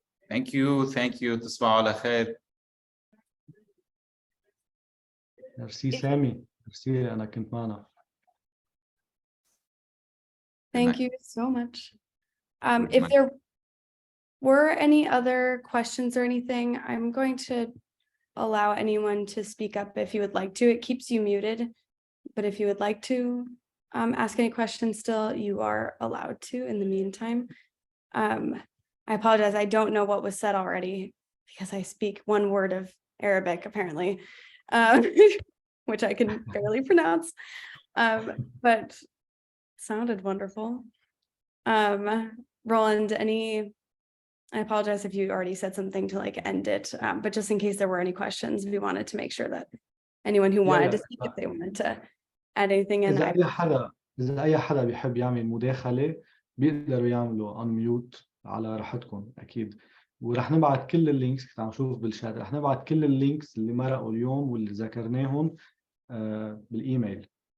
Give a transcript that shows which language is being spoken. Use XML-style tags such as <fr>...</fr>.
<en>Thank you.</en> <ar>تصبحوا على خير. ميرسي سامي، ميرسي أنا كنت معنا.</ar> <en>Thank you so much. If there were any other questions or anything, I'm going to allow anyone to speak up if you would like to. It keeps you muted, but if you would like to ask any questions still, you are allowed to in the meantime. I apologize, I don't know what was said already. because I speak one word of Arabic apparently, which I can barely pronounce, but sounded wonderful. Roland, I apologize if you already said something to like end it, but just in case there were any questions, we wanted to make sure that anyone who wanted to speak, if they wanted to add anything in.</en> <ar>إذا أي حدا بيحب يعمل مداخلة بيقدروا يعملوا unmute على راحتكم أكيد. ورح نبعت كل اللينكس، كنت عم شوف بالشات، رح نبعت كل اللينكس اللي مرقوا اليوم واللي ذكرناهم بالإيميل.</ar>